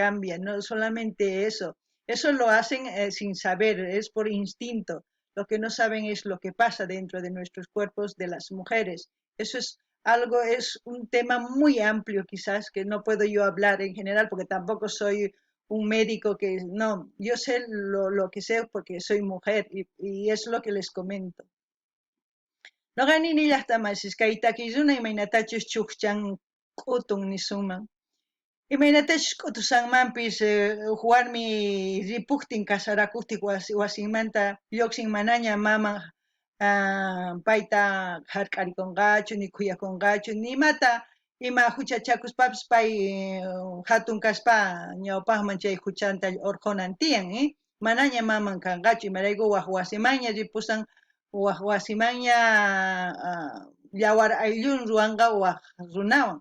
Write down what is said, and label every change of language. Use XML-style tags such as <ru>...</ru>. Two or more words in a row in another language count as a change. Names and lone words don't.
<es>cambia, no solamente eso lo hacen sin saber, es por instinto, lo que no saben es lo que pasa dentro de nuestros cuerpos de las mujeres, eso es un tema muy amplio quizás, que no puedo yo hablar en general, porque tampoco soy un médico no, yo sé lo que sé porque soy mujer y es lo que les comento.</es> <qu>Noqani nillaqtamasis kay takiyuna imaynatachus chukchan q'utun nisunman. Imaynatachus q'utusanmanpis warmi ripuktin kasarakuqtin wasinmanta lluqsin manaña maman payta hark'arikunqachu ni kuyakunqachu nimata ima huchachakuspapis pay hatun kaspa ñawpaqman chay huchanta urqunan tiyan, manaña maman kanqachu imarayku waq wasimanña ripusan waq wasimanña yawar ayllun ruwanqa waq runawan.</qu>